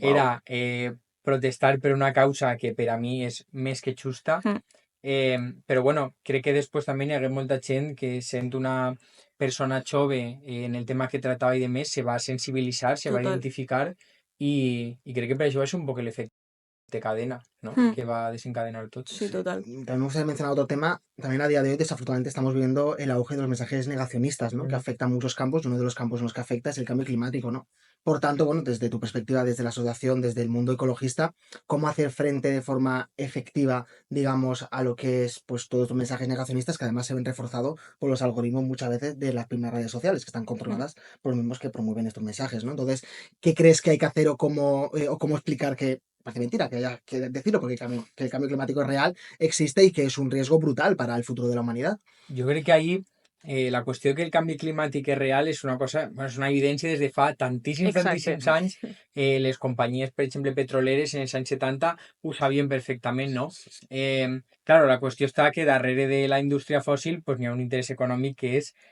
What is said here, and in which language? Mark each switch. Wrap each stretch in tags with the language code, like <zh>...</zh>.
<ca>era protestar per una causa que per a mi és més que justa. Però bueno, crec que després també hi hagué molta gent que sent una persona jove en el tema que tractava i de més se va sensibilitzar, se va Total. identificar i crec que per això va ser un poc l'efecte de cadena, ¿no? Que va a desencadenar tot. Sí, total.</ca> <es>También me gustaría mencionar otro tema. También a día de hoy, desafortunadamente, estamos viendo el auge de los mensajes negacionistas, ¿no? Que afecta a muchos campos y uno de los campos en los que afecta es el cambio climático, ¿no? Por tanto, bueno, desde tu perspectiva, desde la asociación, desde el mundo ecologista, ¿cómo hacer frente de forma efectiva, digamos, a lo que es pues todos los mensajes negacionistas que además se ven reforzados por los algoritmos muchas veces de las primeras redes sociales que están controladas por los mismos que promueven estos mensajes, ¿no? Entonces, ¿qué crees que hay que hacer o cómo explicar que parece mentira que haya que decirlo porque que el cambio climático es real, existe y que es un riesgo brutal para el futuro de la humanidad?</es> <ca>Jo crec que ahí la qüestió que el canvi climàtic és real és una cosa, bueno, és una evidència des de fa tantíssims anys. Les companyies, per exemple, petroleres en els anys 70 ho sabien perfectament, no? Claro, la qüestió està que darrere de la indústria fòssil pues, n'hi ha un interès econòmic que és</ca>